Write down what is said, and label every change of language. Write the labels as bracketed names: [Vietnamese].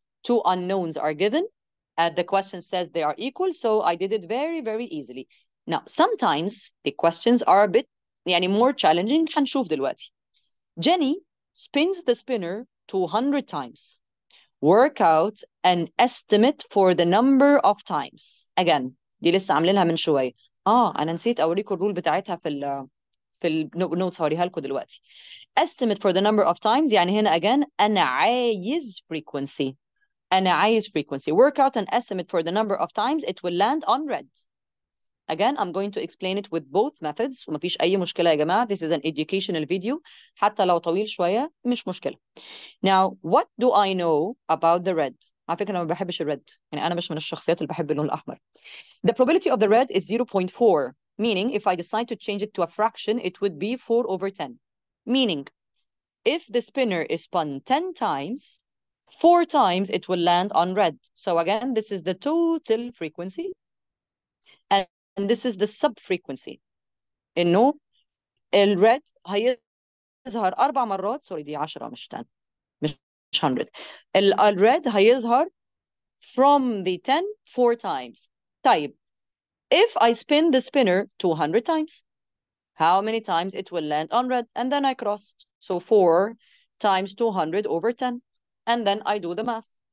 [English] Two unknowns are given. And the question says they are equal. So I did it very, very easily. Now, sometimes the questions are a bit يعني more challenging. [Arabic] هنشوف دلوقتي. [English] Jenny spins the spinner 200 times. Work out an estimate for the number of times. [Arabic] Again, دي لسه عاملينها من شوية. أنا نسيت أوريكم الرول بتاعتها في النوتس هوريها لكم دلوقتي. [English] Estimate for the number of times يعني هنا again [Arabic] أنا عايز [English] frequency. [Arabic] أنا عايز frequency. [English] Work out an estimate for the number of times it will land on red. Again, I'm going to explain it with both methods. [Arabic] ومفيش أي مشكلة يا جماعة. [English] This is an educational video. [Arabic] حتى لو طويل شوية مش مشكلة. [English] Now, what do I know about the red? [Arabic] على فكرة أنا ما بحبش الريد. يعني أنا مش من الشخصيات اللي بحب اللون الأحمر. [English] The probability of the red is 0.4. Meaning, if I decide to change it to a fraction, it would be 4/10. Meaning, if the spinner is spun 10 times, 4 times it will land on red. So again, this is the total frequency. And this is the sub-frequency. [Arabic] إنه الred هيظهر 4 مرات. سوري دي 10 مش 10. مش 100. الred هيظهر [English] from the 10 4 times. طيب, if I spin the spinner 200 times, how many times it will land on red? And then I cross. So 4 times 200 over 10. And then I do the math.